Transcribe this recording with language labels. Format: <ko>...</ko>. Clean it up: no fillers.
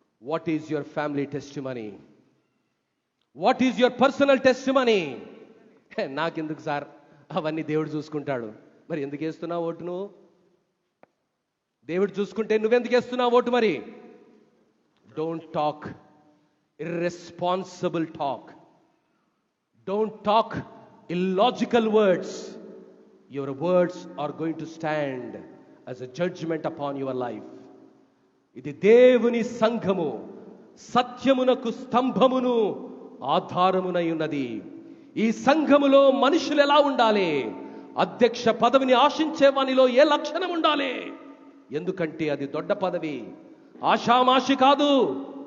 <en>What is your family testimony? What is your personal testimony?</en> <te>నాకెందుకు sir, అవన్నీ దేవుడు చూసుకుంటాడు. మరి ఎందుకు వేస్తున్నావు ఓటు? నువ్వు దేవుడు చూసుకుంటే నువ్వెందుకు వేస్తున్నావు ఓటు? మరి</te> <en>Don't talk irresponsible talk. Don't talk illogical words. Your words are going to stand as a judgment upon your life.</en> <te>ఇది దేవుని సంఘము, సత్యమునకు స్తంభమును ఆధారమునై ఉన్నది. ఈ సంఘములో మనుషులు ఎలా ఉండాలి? అధ్యక్ష పదవిని ఆశించే వానిలో ఏ లక్షణం ఉండాలి? ఎందుకంటే అది దొడ్డ పదవి, ఆషామాషి కాదు.</te>